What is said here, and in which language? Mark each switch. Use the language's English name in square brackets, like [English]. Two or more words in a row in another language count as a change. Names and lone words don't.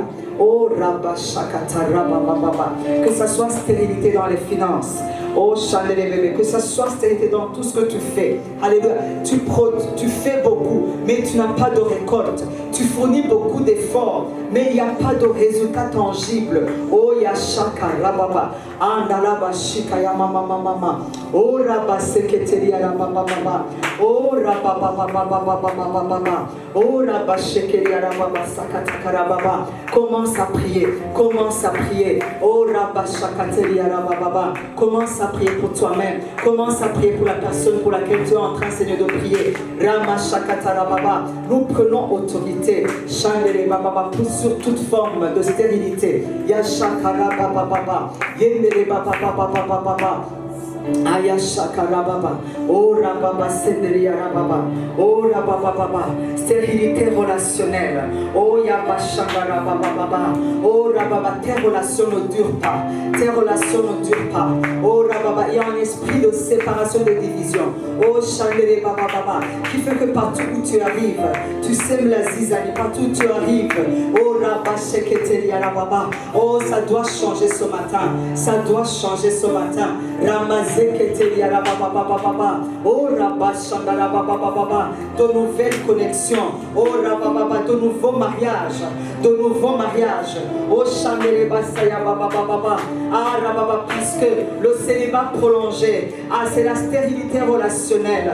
[French] Oh, Rabba Shakata, Rabba Baba. Que ça soit stérilité dans les finances. Oh, Chanel bébé, que ça soit stérilité dans tout ce que tu fais. Alléluia. Tu fais beaucoup, mais tu n'as pas de récolte. Tu fournis beaucoup d'efforts, mais il n'y a pas de résultat tangible. Oh, Yashaka, Rababa. Andalaba Shikaya Mama Mama. Oh, Rabba Seketeria Rabba Baba. Oh, Rabba Baba. Oh, Rabba Shekeria Rabba Sakata Rababa. Commence à prier. Commence à prier. Oh, Rabba Shakateria Rabba Baba. Commence à prier pour toi-même. Commence à prier pour la personne pour laquelle tu es en train, Seigneur, de prier. Rama Shakata Rababa. Nous prenons autorité. Chandere Baba sur toute forme de stérilité. Yashaka Rabba Baba. Yendere Baba Baba Baba. Ayashaka rababa, oh rababa senderia rababa, oh rababa baba, stérilité relationnelle, oh yabashaka rababa baba, oh rababa, tes relations ne durent pas, tes relations ne durent pas, oh rababa, il y a un esprit de séparation, de division, oh chandere baba baba, qui fait que partout où tu arrives, tu sèmes la zizanie, partout où tu arrives, oh rabasheketeria rababa, oh ça doit changer ce matin, ça doit changer ce matin, oh de nouvelles connexions, oh de nouveaux mariages, oh puisque le célibat prolongé, c'est la stérilité relationnelle.